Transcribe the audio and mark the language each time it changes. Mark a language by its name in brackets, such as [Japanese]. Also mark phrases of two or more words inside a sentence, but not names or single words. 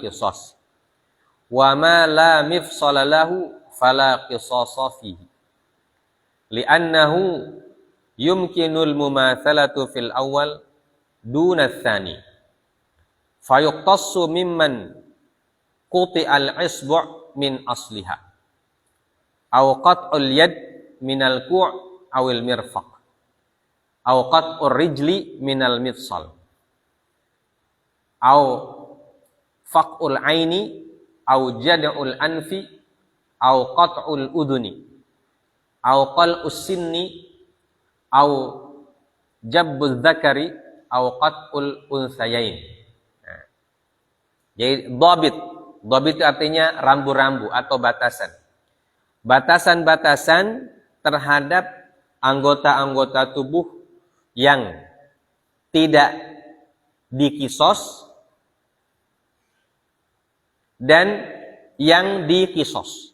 [Arabic] قصاص وما لا مفصل له فلا قصاص فيه لأنه يمكن المماثلة في الأول دون الثاني فيقتص ممن قطع الإصبع من أصلها أو قطع اليد من الكوع أو المرفق أو قطع الرجل من المفصل أو فقء العين أو جدع الأنف أو قطع الأذن أو قلع السن أو جب الذكر أو قطع الأنثيين. [Indonesian] Jadi dhabit itu artinya rambu-rambu atau batasan. batasan-batasan terhadap anggota-anggota tubuh yang tidak dikisos dan yang dikisos.